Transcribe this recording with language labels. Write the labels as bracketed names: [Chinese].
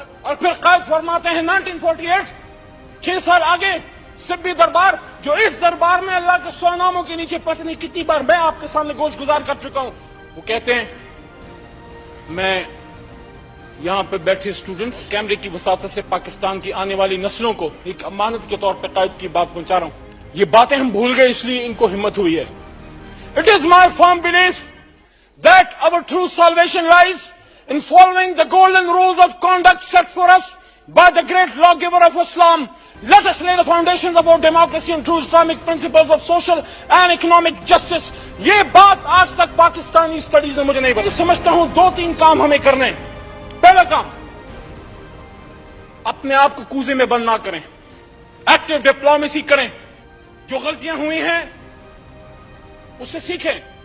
[Urdu] اور پھر قائد فرماتے ہیں 1948 6 سال آگے سبی دربار, جو اس دربار میں اللہ کے 100 ناموں کے نیچے پتہ نہیں کتنی بار میں آپ کے سامنے گوش گزار کر چکا ہوں. وہ کہتے ہیں میں یہاں پہ بیٹھے اسٹوڈنٹس کیمرے کی وساطت سے پاکستان کی آنے والی نسلوں کو ایک امانت کے طور پہ قائد کی بات پہنچا رہا ہوں. یہ باتیں ہم بھول گئے اس لیے ان کو ہمت ہوئی ہے. [English] It is my firm belief that our true salvation lies in following the golden rules of conduct set for us by the great lawgiver of Islam. Let us lay the foundations of our democracy and true Islamic principles of social and economic justice. [Urdu] یہ بات آج تک Pakistani studies نے مجھے نہیں بتائی. سمجھتا ہوں 2-3 کام ہمیں کرنے ہیں. پہلا کام, اپنے آپ کو کوزے میں بند نہ کریں, ایکٹیو ڈپلومیسی کریں, جو غلطیاں ہوئی ہیں اس سے سیکھیں.